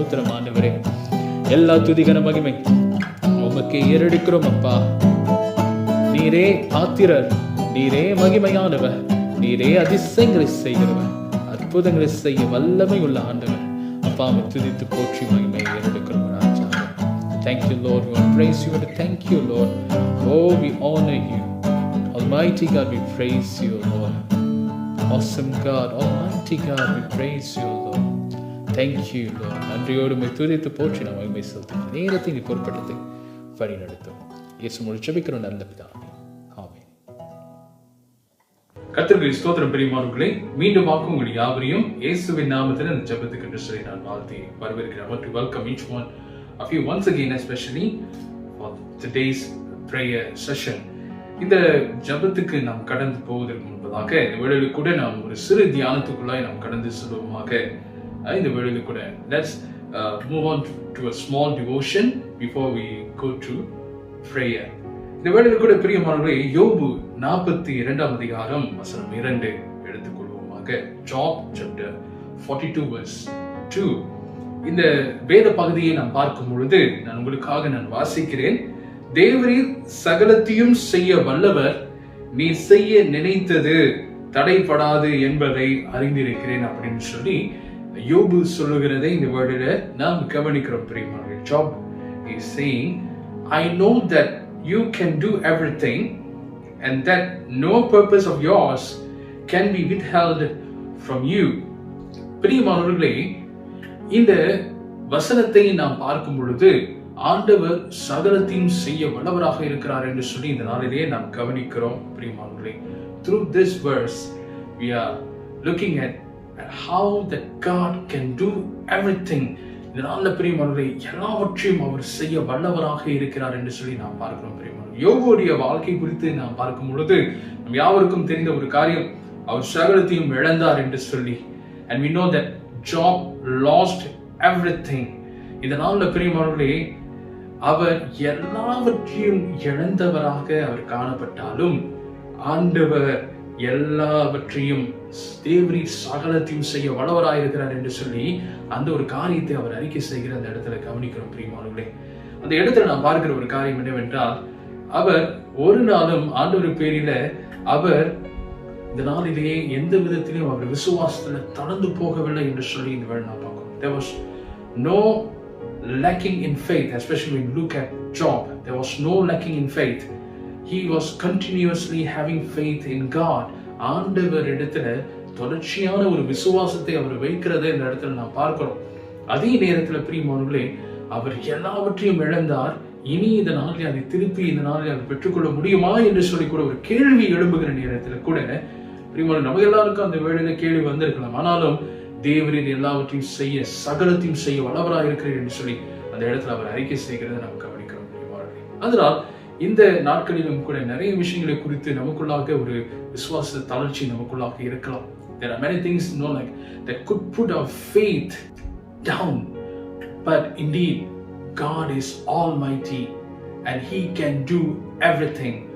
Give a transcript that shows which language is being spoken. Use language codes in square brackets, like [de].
[ta] ஸ்தோத்திரம் ஆண்டவரே, எல்லா துதிகன மகிமை உமக்கு ஏறெடுக்கிறோம் அப்பா. நீரே பாத்திரர், நீரே மகிமையானவர், நீரே அதிசயங்களை செய்கிறவர், அற்புதங்களை செய்ய வல்லமை உள்ள ஆண்டவர் அப்பா. உம்மை துதித்து போற்றி மகிமை ஏறெடுக்கிறோம் ராஜா. [en] Thank you Lord, we praise you and thank you Lord. Oh, we honor you Almighty God, we praise you Lord. Awesome God, Almighty God, we praise you Lord. Thank you Lord. [ta] நன்றியோடு உம்மை துதித்து போற்றி நாம் மகிமை செலுத்துகிறோம். நேரத்தை நீ பொறுப்படுத்தி வழி நடத்தும் இயேசு மூலம் ஜெபிக்கிறோம் நல்ல பிதாவே, ஆமென். கர்த்தருக்கு ஸ்தோத்திரம். பிரியமானவர்களே, மீண்டுமாக உங்கள் யாவரையும் இயேசுவின் நாமத்தில் இந்த ஜெபத்துக்கு என்று சொல்லி நான் வாழ்த்தி வரவேற்கிறேன். [en] I want to welcome each one of you once again, especially for today's prayer session. [ta] இந்த ஜெபத்துக்கு நாம் கடந்து போவதற்கு முன்பதாக இந்த வேளையில் கூட நாம் ஒரு சிறு தியானத்துக்குள்ளாய் நாம் கடந்து செல்வோமாக. இந்த வேளையில் கூட [en] let's move on to a small devotion before we go to prayer. [ta] இந்த வேளையில் கூட பிரியமானவர்களே, யோபு 42 அதிகாரம் வசனம் 2 எடுத்துக்கொள்வோமாக. [en] Job chapter 42 verse 2. [ta] இந்த வேத பகுதியை நாம் பார்க்கும் பொழுது நான் உங்களுக்காக நான் வாசிக்கிறேன். தேவரீர் சகலத்தையும் செய்ய வல்லவர், நீ செய்ய நினைத்தது தடைப்படாது என்பதை அறிந்திருக்கிறேன் அப்படின்னு சொல்லி யோபு சொல்லுகிறதை இந்த வேர்டில நாம் கவனிக்கிறோம் பிரியமானவர்களே. [en] Job is saying, I know that you can do everything and that no purpose of yours can be withheld from you. [ta] பிரியமானவர்களே, இந்த வசனத்தை நாம் பார்க்கும் பொழுது ஆண்டவர் சகலத்தையும் செய்ய வல்லவராக இருக்கிறார் என்று சொல்லி இந்த நாளிலே நாம் கவனிக்கிறோம். [en] பிரியமானவர்களே, through this verse we are looking at how that God can do everything. [ta] இந்த நாளில் பிரியமானவர்களே, எல்லாவற்றையும் அவர் செய்ய வல்லவராக இருக்கிறார் என்று சொல்லி நாம் பார்க்கிறோம். பிரியமானவர்களே, யோபுடைய வாழ்க்கை குறித்து நாம் பார்க்கும் பொழுது நம் யாவருக்கும் தெரிந்த ஒரு காரியம், அவர் சகலத்தையும் இழந்தார் என்று சொல்லி. [en] And we know that Job lost everything. [ta] இந்த நாளில் பிரியமானவர்களே, அவர் எல்லாவற்றையும் இழந்தவராக அவர் காணப்பட்டாலும் ஆண்டவர் எல்லாவற்றையும் தேவரீர் சகலத்தையும் செய்ய வல்லவராயிருக்கிறார் என்று சொல்லி அந்த ஒரு காரியத்தை அவர் அறிக்கை செய்கிற அந்த இடத்துல கவனிக்கிறோம். பிரியமானவர்களே, அந்த இடத்துல நான் பார்க்கிற ஒரு காரியம் என்னவென்றால், அவர் ஒரு நாளும் ஆண்டவர் பேரில அவர் இந்த நாளிலேயே எந்த விதத்திலும் அவர் விசுவாசத்துல தளர்ந்து போகவில்லை என்று சொல்லி இந்த வேலை நான் பார்க்கிறோம். [en] There was no lacking in faith, especially when you look at Job. There was no lacking in faith. He was continuously having faith in God. [ta] ஆண்டவர் இடத்துல தொடர்ச்சியான ஒரு விசுவாசத்தை அவர் வைக்கிறதை இந்த இடத்துல நான் பார்க்கிறோம். அதே நேரத்தில் பிரியமானவர்களே, அவர் எல்லாவற்றையும் இழந்தார். இனி இந்த நாளில் அதை திருப்பி இந்த நாளில் அதை பெற்றுக்கொள்ள முடியுமா என்று சொல்லி கூட ஒரு கேள்வி எழும்புகிற நேரத்தில் கூட பிரியமானவர்களே, நம்ம எல்லாருக்கும் அந்த வேளையில கேள்வி வந்திருக்கலாம். ஆனாலும் தேவரீர் எல்லாவற்றையும் செய்ய சகலத்தையும் செய்ய வல்லவராக இருக்கிறார் என்று சொல்லி அந்த இடத்துல அவர் அறிக்கை செய்கிறதை நாம் கவனிக்கிறோம். அதனால் இந்த நாட்களிலும் கூட நிறைய விஷயங்களை குறித்து நமக்குள்ளாக ஒரு விசுவாச தளர்ச்சி நமக்குள்ளாக இருக்கலாம். [en] There are many things, like that could put our faith down, but indeed God is almighty and he can do everything.